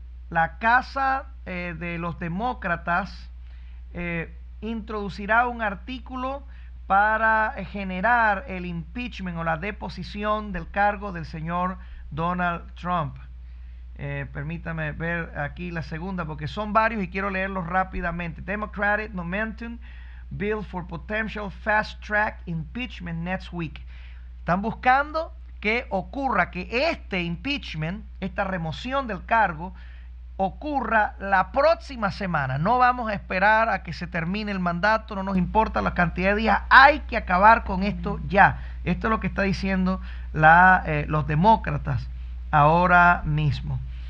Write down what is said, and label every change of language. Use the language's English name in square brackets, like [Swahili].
[Spanish] La Casa de los Demócratas introducirá un artículo para generar el impeachment o la deposición del cargo del señor Donald Trump. Permítame ver aquí la segunda, porque son varios y quiero leerlos rápidamente. [English] Democratic Momentum Bill for Potential Fast Track Impeachment Next Week. [Spanish] Están buscando que ocurra, que este impeachment, esta remoción del cargo, ocurra la próxima semana. No vamos a esperar a que se termine el mandato, no nos importa la cantidad de días, hay que acabar con esto ya. Esto es lo que está diciendo los demócratas ahora mismo.